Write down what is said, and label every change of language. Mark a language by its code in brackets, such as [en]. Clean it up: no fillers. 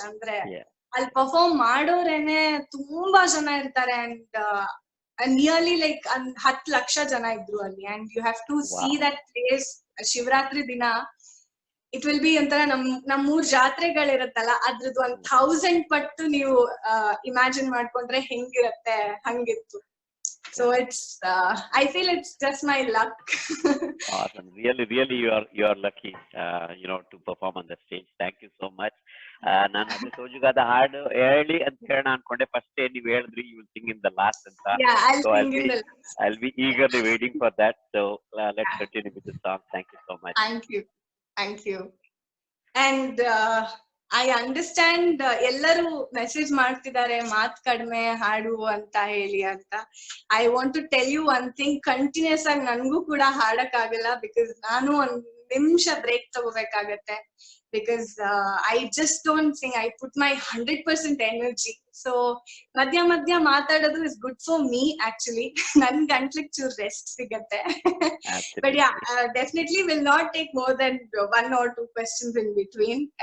[kn] ಅಂದ್ರೆ ಅಲ್ಲಿ ಪರ್ಫಾರ್ಮ್ ಮಾಡೋರೇನೆ ತುಂಬಾ ಜನ ಇರ್ತಾರೆ, [en] and nearly like [kn] 10 ಲಕ್ಷ ಜನ ಇದ್ರು ಅಲ್ಲಿ. [en] and you have to see that place [kn] Shivaratri ದಿನ. [en] it will be [kn] ಒಂಥರ ನಮ್ಮೂರ್ ಜಾತ್ರೆಗಳಿರತ್ತಲ್ಲ ಅದ್ರದ್ದು 1000 ಪಟ್ಟು ನೀವು ಇಮ್ಯಾಜಿನ್ ಮಾಡ್ಕೊಂಡ್ರೆ ಹೆಂಗಿರತ್ತೆ ಹಂಗಿತ್ತು. [en] So I feel it's just my luck. Awesome. Really, you are lucky, to perform on the stage. Thank you so much. [kn] ನಾನು ಅದು ಸೋಜುಗಾದ ಹಾಡು ಹೇಳಿ ಅಂತ ಹೇಳೋಣ ಅನ್ಕೊಂಡೆ. ಫಸ್ಟ್ ನೀವು ಹೇಳಿದ್ರಿ [en] you will sing in the last [kn] ಅಂತ. [en] Yeah, I'll be eagerly waiting for that. So let's continue with the song. Thank you so much. Thank you. And I understand [kn] ಎಲ್ಲರೂ ಮೆಸೇಜ್ ಮಾಡ್ತಿದ್ದಾರೆ ಮಾತ್ ಕಡಿಮೆ ಹಾಡು ಅಂತ ಹೇಳಿ ಅಂತ. [en] I want to tell you one thing, [kn] continuous ಆಗಿ ನನ್ಗೂ ಕೂಡ ಹಾಡಕ್ ಆಗಲ್ಲ, ಬಿಕಾಸ್ ನಾನು ಒಂದ್ ನಿಮಿಷ break ತಗೋಬೇಕಾಗತ್ತೆ. [en] Because I just don't sing. I put my 100% energy. So [kn] ಮಧ್ಯ ಮಾತಾಡೋದು [en] is good for me actually. [kn] ನನ್ ಗಂಟ್ಲಿಗೆ ಚೂರ್ ರೆಸ್ಟ್ ಸಿಗತ್ತೆ. [en] But yeah, definitely will not take more than 1 or 2 questions in between.